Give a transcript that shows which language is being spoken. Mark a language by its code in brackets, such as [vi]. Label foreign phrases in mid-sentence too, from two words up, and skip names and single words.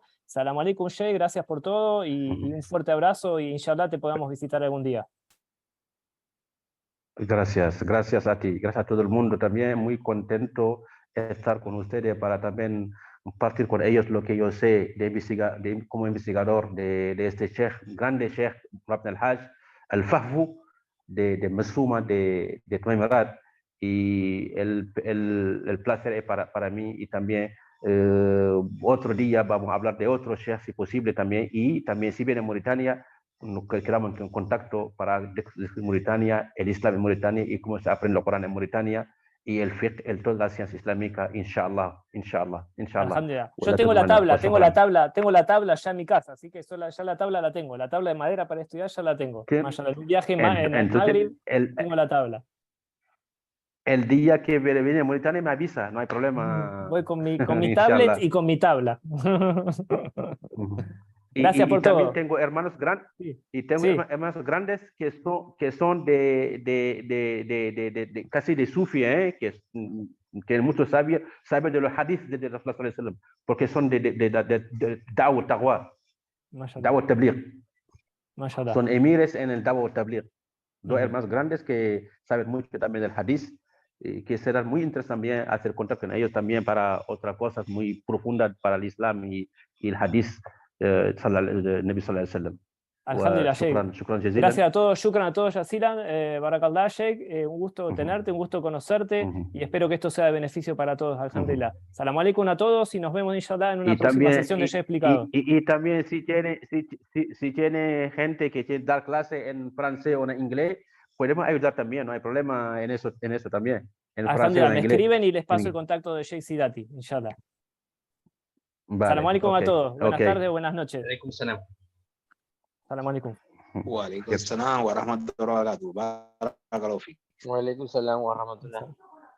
[ar] السلام عليكم, Sheikh, [es] gracias por todo y un fuerte abrazo y inshallah te podamos visitar algún día. Gracias a ti, gracias a todo el mundo también, muy contento de estar con ustedes para también compartir con ellos lo que yo sé como investigador de este sheikh, grande sheikh Ibn al-Hajj al-Fahfu de Masuma de Tuamirat, y el placer es para mí, y también otro día vamos a hablar de otro sheikh si posible también, y también si viene a Mauritania nos quedamos en contacto para descubrir Mauritania, el Islam en Mauritania y cómo se aprende el Corán en Mauritania y el fiqh, toda la ciencia islámica, [ar] inshallah. Alhamdulillah. [es] Yo tengo la tabla ya en mi casa, así que ya la tabla la tengo, la tabla de madera para estudiar ya la tengo. Un viaje en el Magreb, tengo la tabla. El día que viene a Mauritania me avisa, no hay problema. Voy con mi tablet y con mi tabla. Gracias por todo. También tengo hermanos grandes, hermanos grandes que son casi de Sufi, que muchos saben de los hadiths de Rasulullah [ar] صلى الله عليه وسلم, [es] porque son de Da'wah Taqwa, Da'wah Tabligh. Son emires en el Da'wah Tabligh. Dos hermanos grandes que saben mucho también del hadith, que será muy interesante también hacer contacto con ellos también para otras cosas muy profundas para el Islam y el hadith. [ar] النبي صلى الله عليه وسلم. Alhamdulillah, Sheikh. [es] Gracias a todos, shukran a todos, [ar] Yazilan, Barakallah, Sheikh, [es] un gusto tenerte, un gusto conocerte, y espero que esto sea de beneficio para todos, [ar] alhamdulillah. السلام عليكم [es] a todos y nos vemos inshallah en una próxima sesión de Sheikh Explicado. Y también si tiene gente que quiere dar clase en francés o en inglés, podemos ayudar también, no hay problema en eso también. En francés o [ar] Alhamdulillah, [es] en me inglés. escriben y les paso el inglés. contacto de Sheikh Sidati, inshallah. Vale, [ar] السلام عليكم a [es] ok, todos. Buenas ok. tardes, buenas noches. [ar] عليكم السلام. السلام عليكم. وعليكم السلام ورحمة الله وبركاته بارك الله فيك وعليكم السلام ورحمة الله.